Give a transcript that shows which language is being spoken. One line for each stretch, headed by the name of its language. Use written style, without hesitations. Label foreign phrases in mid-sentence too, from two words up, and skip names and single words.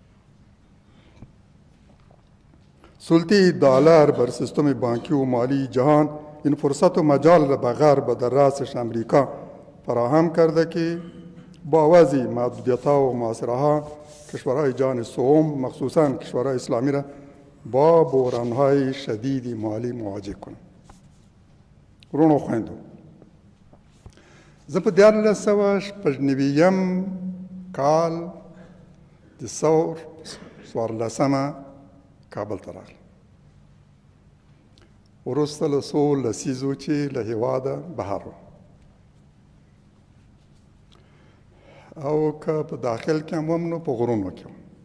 Persian: سلطه دلار بر سیستم بانکی و مالی جهان این فرصت و مجال را به غرب در رأسش امریکا فراهم کرده که با وضع محدودیت‌ها و معاصره‌ها کشورهای جهان سوم مخصوصاً کشورهای اسلامی را با بحران‌های شدید مالی مواجه کنند.
Pashto: ورونو خویندو، زه په 1996 کال د ثور 14 کابل ته راغلم. وروسته له څو لسیزو چې له هېواده بهر وم او که په داخل کې هم وم نو په غرونو کې وم.